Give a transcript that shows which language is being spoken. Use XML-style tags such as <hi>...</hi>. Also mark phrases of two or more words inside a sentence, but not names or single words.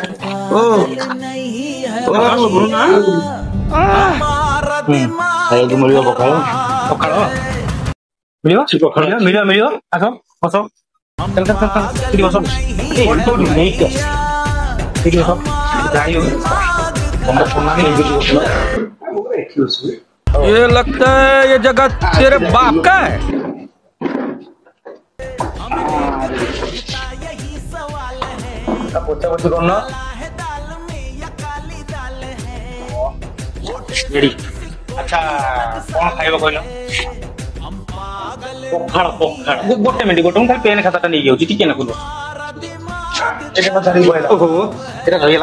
<or>ଓ ଖାଇବାକୁ ମିଳିବ ପଖାଳ ପଖାଳ ମିଳିବ ପଖାଳ ମିଳିବ ମିଳିବ ଆସ ବସ ଚାଲ ଚାଲ ଚାଲ ସେଠି ବସ ନେଇକି ଆସ ସେଠି ବସ ଯାଇ</or> <hi>ये लगता है ये जगह तेरे बाप का है।</hi> <or>ପୋଛା ପୋଛି କରୁନ ରେଡି। ଆଚ୍ଛା କଣ ଖାଇବ କହିଲ? ପଖାଳ ପଖାଳ ଗୋଟେ ମିନିଟ୍ ମୁଁ ଖାଲି ପେନ୍ ଖାତାଟା ନେଇକି ଯାଉଛି ଟିକେ ନା ଓହୋ ଏଟା ରହିଗଲା।</or>